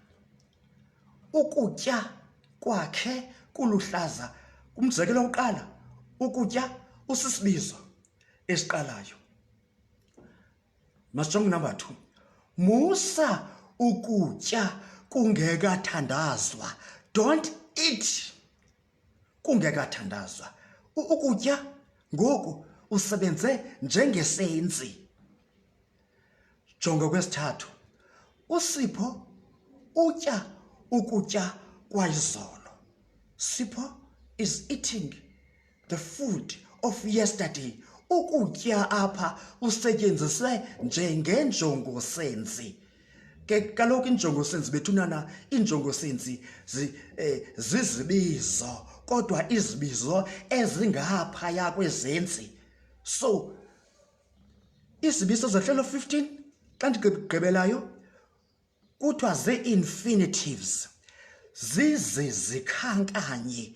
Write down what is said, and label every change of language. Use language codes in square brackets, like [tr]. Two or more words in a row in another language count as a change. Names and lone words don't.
[xh] Ukutya kwakhe kuluhlaza. Umzekelo wokuqala, ukutya usisibizo esiqalayo. Masijonge number 2. Musa ukutya kungekathandazwa. [en] Don't eat kungekathandazwa. [xh] Ukutya ngoku usebenze njengesenzi. Jonga kwesithathu. uSipho utya ukutya kwayizolo. [en] Sipho is eating the food of yesterday. [xh] Ukutya apha usetyenziswe njengenjongo senzi. Kaloku injongo senzi bethunana, injongo senzi zizibizo kodwa izibizo ezingaphaya kwezenzi. So izibizo zehlelo 15 xa ndigqibelayo kuthiwa zii-infinitives, zikhankanye.